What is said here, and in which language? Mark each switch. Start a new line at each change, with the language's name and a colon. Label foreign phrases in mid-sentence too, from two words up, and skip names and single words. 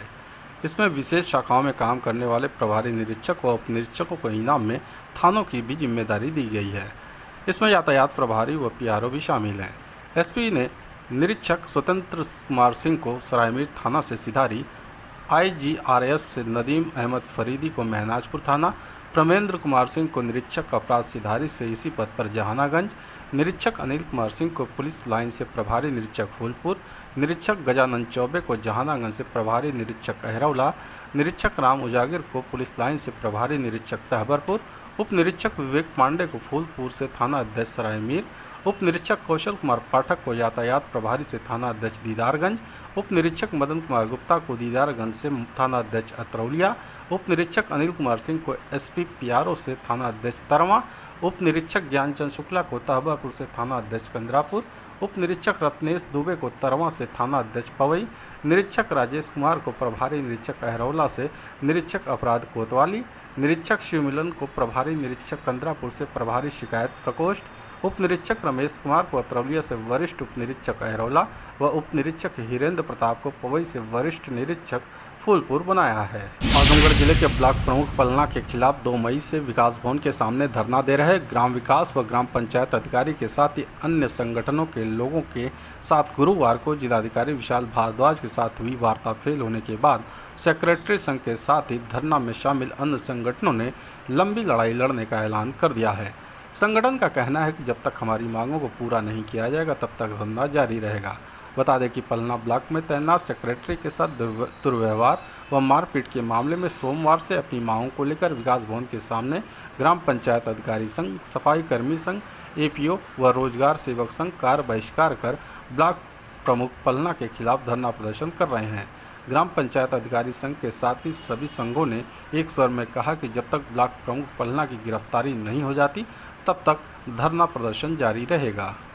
Hindi: इसमें विशेष शाखाओं में काम करने वाले प्रभारी निरीक्षक व उपनिरीक्षकों को इनाम में थानों की भी जिम्मेदारी दी गई है। इसमें यातायात प्रभारी व पीआरओ भी शामिल हैं। एसपी ने निरीक्षक स्वतंत्र कुमार सिंह को सरायमीर थाना से सिधारी, IGRS से नदीम अहमद फरीदी को महनाजपुर थाना, प्रमेंद्र कुमार सिंह को निरीक्षक अपराध सिधारी से इसी पद पर जहानागंज, निरीक्षक अनिल कुमार सिंह को पुलिस लाइन से प्रभारी निरीक्षक फूलपुर, निरीक्षक गजानंद चौबे को जहानागंज से प्रभारी निरीक्षक अहरौला, निरीक्षक राम उजागिर को पुलिस लाइन से प्रभारी निरीक्षक तहबरपुर, उप निरीक्षक विवेक पांडे को फूलपुर से थाना अध्यक्ष सरायमीर, उप निरीक्षक कौशल कुमार पाठक को यातायात प्रभारी से थाना अध्यक्ष दीदारगंज, उप निरीक्षक मदन कुमार गुप्ता को दीदारगंज से थाना अध्यक्ष अतरौलिया, उप निरीक्षक अनिल कुमार सिंह को SP PRO से थाना अध्यक्ष तरवा, उप निरीक्षक ज्ञानचंद शुक्ला को तहबापुर से थाना अध्यक्ष कंदरापुर, उप निरीक्षक रत्नेश दुबे को तरवा से थाना अध्यक्ष पवई, निरीक्षक राजेश कुमार को प्रभारी निरीक्षक अहरौला से निरीक्षक अपराध कोतवाली, निरीक्षक शिवमिलन को प्रभारी निरीक्षक कंदरापुर से प्रभारी शिकायत प्रकोष्ठ, उप निरीक्षक रमेश कुमार को अतरौलिया से वरिष्ठ उप निरीक्षक अहरौला व उप निरीक्षक हिरेंद्र प्रताप को पवई से वरिष्ठ निरीक्षक फूलपुर बनाया है। आजमगढ़ जिले के ब्लॉक प्रमुख पलना के खिलाफ 2 मई से विकास भवन के सामने धरना दे रहे ग्राम विकास व ग्राम पंचायत अधिकारी के साथ ही अन्य संगठनों के लोगों के साथ गुरुवार को जिलाधिकारी विशाल भारद्वाज के साथ हुई वार्ता फेल होने के बाद सेक्रेटरी संघ के साथ ही धरना में शामिल अन्य संगठनों ने लंबी लड़ाई लड़ने का ऐलान कर दिया है। संगठन का कहना है कि जब तक हमारी मांगों को पूरा नहीं किया जाएगा तब तक धरना जारी रहेगा। बता दें कि पलना ब्लॉक में तैनात सेक्रेटरी के साथ दुर्व्यवहार व मारपीट के मामले में सोमवार से अपनी मांगों को लेकर विकास भवन के सामने ग्राम पंचायत अधिकारी संघ, सफाई कर्मी संघ, APO व रोजगार सेवक संघ कार्य बहिष्कार कर ब्लॉक प्रमुख पलना के खिलाफ धरना प्रदर्शन कर रहे हैं। ग्राम पंचायत अधिकारी संघ के साथ ही सभी संघों ने एक स्वर में कहा कि जब तक ब्लॉक प्रमुख पलना की गिरफ्तारी नहीं हो जाती तब तक धरना प्रदर्शन जारी रहेगा।